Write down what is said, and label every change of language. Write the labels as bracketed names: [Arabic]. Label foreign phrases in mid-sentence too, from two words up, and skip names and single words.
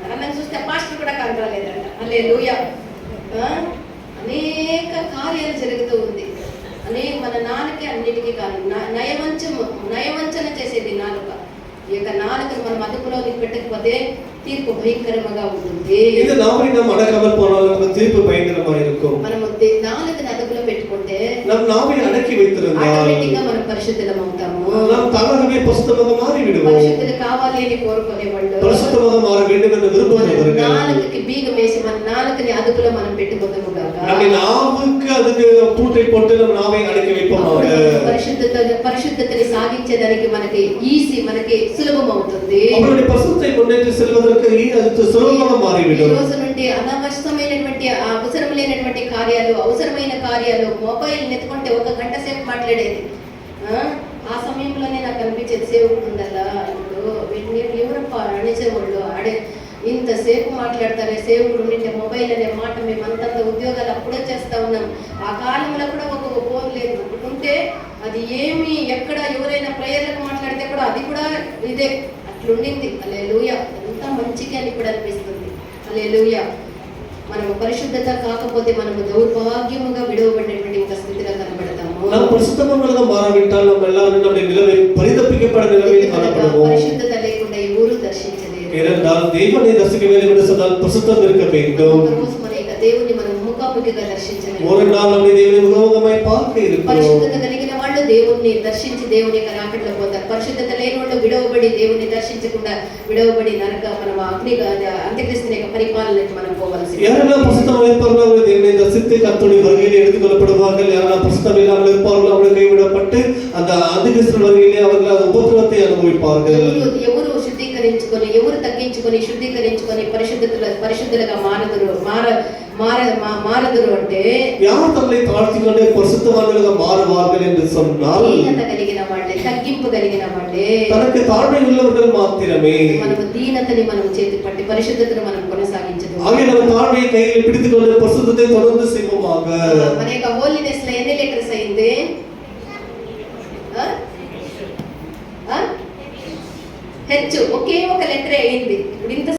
[Telugu] అన్నని చూస్తే పాస్టర్ కూడా కాని రాలేదంట. హల్లెలూయా. అనేక కార్యాలు జరుగుతూ ఉంది. మన నాలుకే అన్నిటికీ కాదు. నయవంచన చేసేది నాలుక. ఈ యొక్క నాలుకను మనం అదుపులో పెట్టకపోతే తీర్పు భయంకరంగా ఉంటుంది. [Tamil] இந்த நாவை நாம் அடக்காமல் போனால் நமக்கு தீர்ப்பு பயங்கரமா இருக்கும். [Telugu] మనం నాలుకను అదుపులో పెట్టుకుంటే [Tamil] நம் நாவை அடக்கி வைத்திருந்தால் [Telugu] ఆటోమేటిక్గా మనం పరిశుద్ధులం అవుతాము. [Tamil] நாம் தானாகவே பரிசுத்தமாக மாறி விடுவோம். [Telugu] పరిశుద్ధులు కావాలి అని కోరుకునేవాళ్ళు, [Tamil] பரிசுத்தமாக மாற வேண்டும் என்று விரும்புகிறவர்கள் [Telugu] నాలుకకి బీగం వేసి మన నాలుకని అదుపులో మనం పెట్టుకోదాము గాక. [Tamil] நம்ம நாவுக்கு அதுக்கு பூட்டை போட்டு நம்ம நாவை அடக்கி வைப்போமாக. [Telugu] పరిశుద్ధతని సాగించేదానికి మనకి మనకి సులభం అవుతుంది. [Tamil] அவருடைய பரிசுத்தத்தை முன்னேற்றி செல்வதற்கு அது சுலபமாக மாறிவிடும். [Telugu] ఈ రోజు నుండి అనవసరమైనటువంటి అవసరం లేనటువంటి కార్యాలు, అవసరమైన కార్యాలు, మొబైల్ నెత్తుకుంటే 1 గంట సేపు మాట్లాడేది. ఆ సమయంలోనే నాకు అనిపించేది సేవకుడు ఉండాలా. ఇప్పుడు వీటిని ఎవరప్ప అణిచేవాళ్ళు ఇంతసేపు మాట్లాడతారే సేవకుడు ఉంటే మొబైల్ అనే మాట మేము అంతంత ఉద్యోగాలు అప్పుడే చేస్తా ఉన్నాం. ఆ కాలంలో కూడా ఒక ఫోన్ లేదు. ఉంటే అది ఏమి ఎక్కడ ఎవరైనా ప్రేయర్లకు మాట్లాడితే కూడా అది కూడా ఇదే అట్లుండింది. హల్లెలూయా. ఎంత మంచిగా అని ఇప్పుడు అనిపిస్తుంది. హల్లెలూయా. మనము పరిశుద్ధత కాకపోతే మనము దౌర్భాగ్యముగా విడవబడినటువంటి ఒక స్థితిలో కనబడతాము. [Tamil] நாம் பரிசுத்தமாக மாறாவிட்டால் நம்ம எல்லாரும் நம்முடைய நிலைமை பரிதப்பிக்கப்பட நிலைமையில் காணப்படுவோம். [Telugu] పరిశుద్ధత లేకుండా ఎవరు దర్శించలేరు. [Tamil] ஏனென்றால் தேவனை தரிசிக்க வேண்டும் என்று சொன்னால் பரிசுத்தம் இருக்க வேண்டும். [Telugu] రోజు మన యొక్క దేవుని మనం ముఖాముఖిగా దర్శించలేము. [Tamil] ஒரு நாள் நம்முடைய தேவனை முகமுகமாய் பார்க்க இருக்கிறோம். [Telugu] పరిశుద్ధత కలిగిన వాళ్ళు దేవుణ్ణి దర్శించి దేవుని యొక్క రాకడలో పోతారు. పరిశుద్ధత లేని వాళ్ళు విడవబడి దేవుని దర్శించకుండా విడవబడి నరక మనం అంత్యక్రిస్తుని యొక్క పరిపాలనకి మనం పోవాల్సి. [Tamil] யாரெல்லாம் பரிசுத்தமாக இருப்பார்களோ அவர்கள் தேவனை தரிசித்து கர்த்தருடைய வருகையில் எடுத்துக் கொள்ளப்படுவார்கள். யாரெல்லாம் பரிசுத்தம் இல்லாமல் இருப்பார்களோ அவர்கள் கைவிடப்பட்டு அந்த அந்திகிறிஸ்து வருகையிலே அவர்கள் அந்த உபத்திரவத்தை அனுபவிப்பார்கள். [Telugu] ఎవరు శుద్ధీకరించుకొని, ఎవరు తగ్గించుకొని శుద్ధీకరించుకొని పరిశుద్ధులుగా మారదురు అంటే [Tamil] யார் தங்களை தாழ்த்திக் கொண்டு பரிசுத்தவான்களாக மாறுவார்கள் என்று சொன்னால் [Telugu] దీనత కలిగిన వాళ్ళే, తగ్గింపు కలిగిన వాళ్ళే, [Tamil] தனக்கு தாழ்மை உள்ளவர்கள் மாத்திரமே. [Telugu] మనము దీనతని మనం చేతి పట్టి పరిశుద్ధతను మనం కొనసాగించదు. [Tamil] ஆகிய நம்ம தாழ்மையை கையில் பிடித்துக் கொண்டு பரிசுத்தத்தை தொடர்ந்து செய்வோமாக. [Telugu] మన యొక్క హోలీనెస్ లో ఎన్ని లెటర్స్ అయింది? హెచ్ ఒకే ఒక లెటర్ అయింది. ఇప్పుడు ఇంత